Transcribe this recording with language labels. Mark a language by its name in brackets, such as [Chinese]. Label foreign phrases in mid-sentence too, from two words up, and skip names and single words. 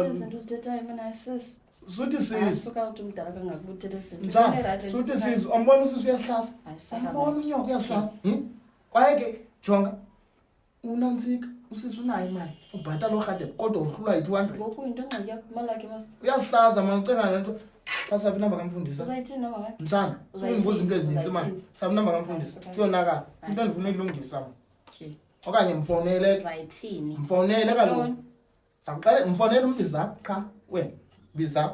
[Xhosa] Izinto zithethayo mina sis. Suthi sisi. Ayisuka uthi umdala kangakubuthethe izinto. Njani? Suthi sisi umbona sisi uyasihlasa. Ayisuka. Umbona unyoko uyasihlasa. Kwaye ke jonga unansika usisi unayo imali ubhatala orhade kodwa uhlula yi200. Ngoku into engxaki yakho imali yakhe mas. Uyasihlaza manje ucenga lento. Kasaphi inamba kamfundisa? Uzayithini noma ngabe? Mntana, usungibuza into ezininzi manje. Sabi inamba kamfundisa. Kuyonakala. Into endifuna ukulungisa manje. Okay. Okanye mfonele. Uzayithini? Mfonele kaloku. Sakuqala mfonele umbiza cha wena. Biza.